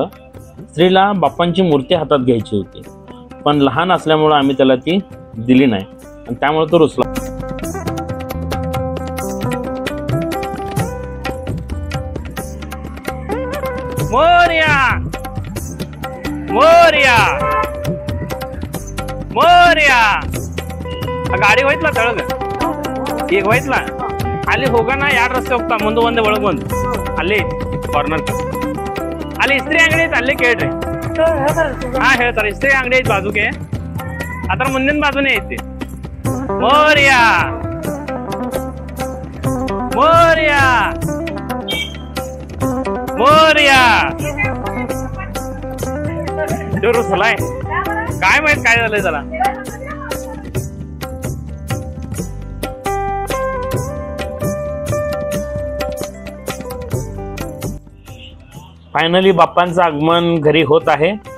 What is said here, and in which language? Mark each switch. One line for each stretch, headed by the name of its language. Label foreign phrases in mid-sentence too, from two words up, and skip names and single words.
Marathi: श्रीला बाप्पांची मूर्ती हातात घ्यायची होती, पण लहान असल्यामुळे आम्ही त्याला ती दिली नाही आणि त्यामुळे तो रुसला. मोरया मोरया मोरया.
Kannada: ಗಾಡಿ ಹೋಯ್ತಲ್ಲ ತೆಳಗ, ಈಗ ಹೋಯ್ತಲ್ಲ ಅಲ್ಲಿ ಹೋಗೋಣ. 2 ರಸ್ತೆ ಹೋಗ್ತಾ, ಮುಂದೆ ಒಂದೇ ಒಳಗೆ ಬಂದು ಅಲ್ಲಿ ಕಾರ್ನರ್ ಅಲ್ಲಿ ಇಸ್ತ್ರಿ ಅಂಗಡಿ ಐತೆ, ಅಲ್ಲೇ ಕೇಳ್ರಿ. ಹಾ ಹೇಳ್ತಾರೆ, ಇಸ್ತ್ರಿ ಅಂಗಡಿ ಐತಿ ಬಾಜುಗೆ, ಅದರ ಮುಂದಿನ ಬಾಜುನೇ ಐತಿ.
Marathi: मोरया मोरया मोरया. रुसलाय, काय माहित काय झालंय त्याला. फायनली बाप्पांचं आगमन घरी होत आहे.